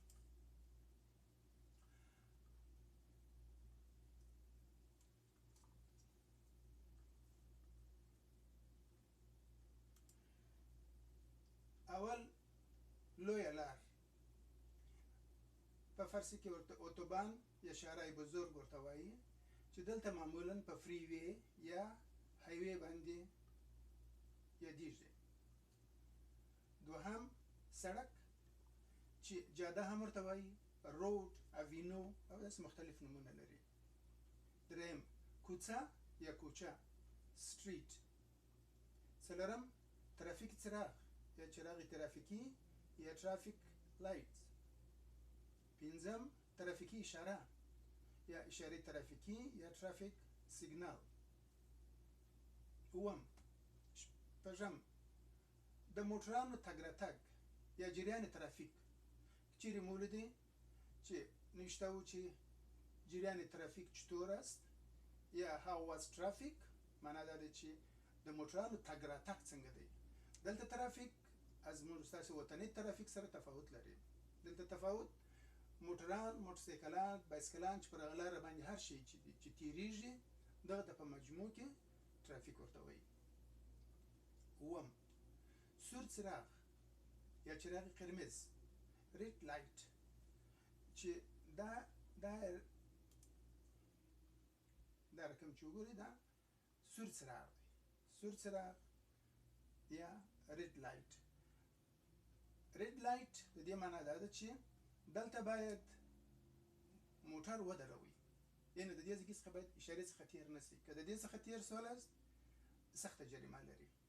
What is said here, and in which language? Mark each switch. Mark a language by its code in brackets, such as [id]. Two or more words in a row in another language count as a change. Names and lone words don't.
[ps] اول، لویه لار، په فارسي کې ورته [fa] اتوبان یا شارع بزرگ [ps] ورته وایي، چې دلته معمولا په [en] freeway [ps] یا هایوی باندې یادیږي. دوهم، سړک، چې جاده هم ورته وایي، [en] road, avenue [ps] او داسې مختلف نومونه لري. دریم، کوڅه یا کوچه، سټریټ. څلورم، ترافیک څراغ یا [fa] چراغ ترافیکي [ps] یا [en] traffic light. [ps] پنځم، ترافیکي اشاره یا [fa] اشاره ترافیکی [ps] یا [en] traffic signal. [ps] اووم شپږم د موټرانو تګ راتګ یا [fa] جریان ترافیک [ps] چیرې مو ولیدې چې نوشته و چې [fa] جریان ترافیک چطور است [ps] یا [en] how was traffic [ps] معنا دا ده چې د موټرانو تګ راتګ څنګه دی دلته ترافیک از موږ ستاسو وطني ترافیک سره تفاوت لري دلته تفاوت موټران موټرسایکلان بایسکلان چې پر هغه لاره باندې هر شی چې تیریږي دغه ته په مجموع کې ترافیک ورته وایي اووم سور څراغ یا [fa] چراغ قرمز [en] red light [ps] چې دا رقم چې وګورئ دا سور څراغ دی سور څراغ یا [en] red light red light [ps] د دې معنا دا ده چې دلته باید موټر ودروي یعنې د دې ځای څخه باید اشارې څخه تېر نه شي که د دې څخه تېر سولاست سخته جریمه لري